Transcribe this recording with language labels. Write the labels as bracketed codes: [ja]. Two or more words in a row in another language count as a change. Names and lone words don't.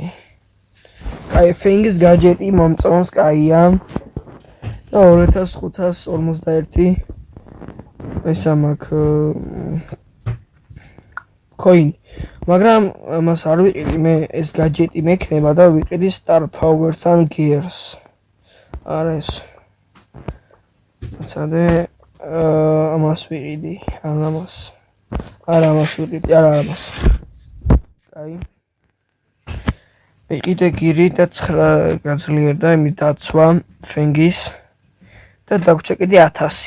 [ka] კაი, ფენგის გაჯეტი მომწონს, კაია. და 2541 ეს მაქვს coin. მაგრამ მას არ ვიყიდი, მე ეს გაჯეტი მექნება და ვიყიდი [en] star powers and gears. [ka] არა ეს. ცადე ამას ვიყიდი, ამას. არა ამას ვიყიდი, არა ამას. კაი. ვიყიდე გირი და 9 გაძლიერდა იმის დაცვა ფენგის და დაგვჭა კიდე 1000.